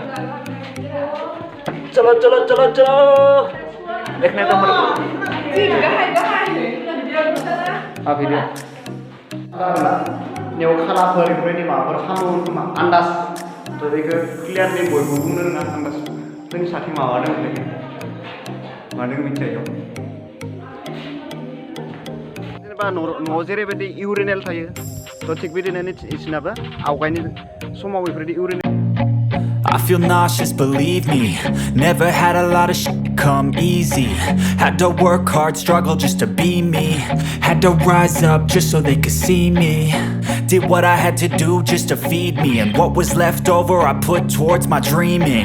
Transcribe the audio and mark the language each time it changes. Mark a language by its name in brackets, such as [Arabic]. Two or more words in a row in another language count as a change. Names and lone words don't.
[Hindi] चलो देखने तो [Bodo] भिडियो नेव खालाफोर बेफोरबायदि माबाफोर खालामो खोमा आन्दाज थ' बेखौ क्लियारलि बयबो बुंनो रोङा आन्दाज जोंनि साथि माबादों मादों मिथिया जेनेबा न'आव जेरैबायदि इउरिनेल थायो थ' थिग बिदिनो इसोरनाबो आवगायनि समाव बेफोरबायदि इउरिनेल [English] I feel nauseous, believe me. Never had a lot of shit come easy. Had to work hard, struggle just to be me. Had to rise up just so they could see me. Did what I had to do just to feed me. And what was left over I put towards my dreaming.